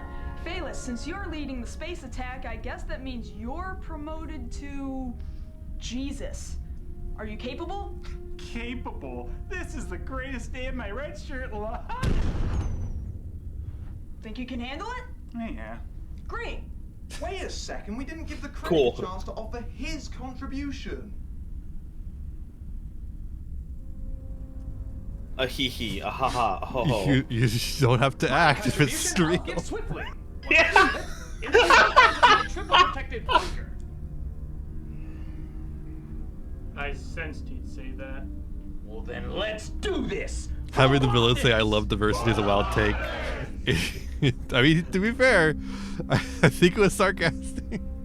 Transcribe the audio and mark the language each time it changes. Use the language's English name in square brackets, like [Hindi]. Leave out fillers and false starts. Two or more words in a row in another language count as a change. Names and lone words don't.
[English] Phalus, since you're leading the space attack, I guess that means you're promoted to Jesus. Are you capable? Capable? This is the greatest day of my red shirt life. Think you can handle it? Yeah. Great. Wait a second, we didn't give the critic Cool. a chance to offer his contribution. A hee hee, a ha ha, ho ho. You don't have to act if it's real. Swiftly. Yeah. Triple protected bunker. I sensed he'd say that. Well then, let's do this. Having the villain say "I love diversity" is a wild take. I mean, to be fair, I think it was sarcastic.